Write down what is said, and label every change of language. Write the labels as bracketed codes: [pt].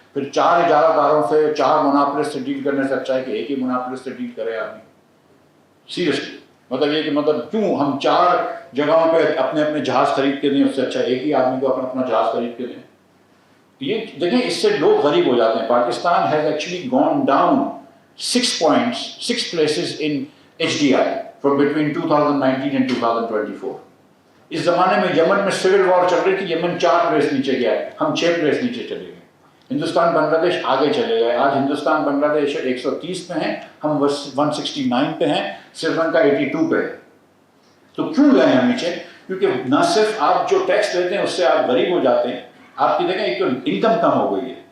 [ur] پھر 4 اجارہ داروں سے 4 مناپلسٹ سے ڈیل کرنے سے اچھا ہے کہ ایک ہی مناپلسٹ سے ڈیل کرے آدمی. سیریسلی مطلب یہ کہ کیوں ہم 4 جگہوں پہ اپنے اپنے جہاز خرید کے دیں، اس سے اچھا ایک ہی آدمی کو اپنا اپنا جہاز خرید کے دیں. یہ دیکھیں اس سے لوگ غریب ہو جاتے ہیں. [en] Pakistan has actually gone down 6 points 6 places in HDI from between 2019 and 2024. [ur] اس زمانے میں یمن میں سول وار چل رہی تھی، یمن 4 پلیس نیچے گیا ہے، ہم 6 پلیس نیچے چلے گئے. ہندوستان بنگلہ دیش آگے چلے گئے. آج ہندوستان بنگلہ دیش 130 پہ ہیں، ہم 169 پہ ہیں، سری لنکا 82 پہ ہے. تو کیوں گئے ہیں نیچے؟ کیونکہ نہ صرف آپ جو ٹیکس لیتے ہیں اس سے آپ غریب ہو جاتے ہیں، آپ کی دیکھیں ایک تو انکم کم ہو گئی ہے.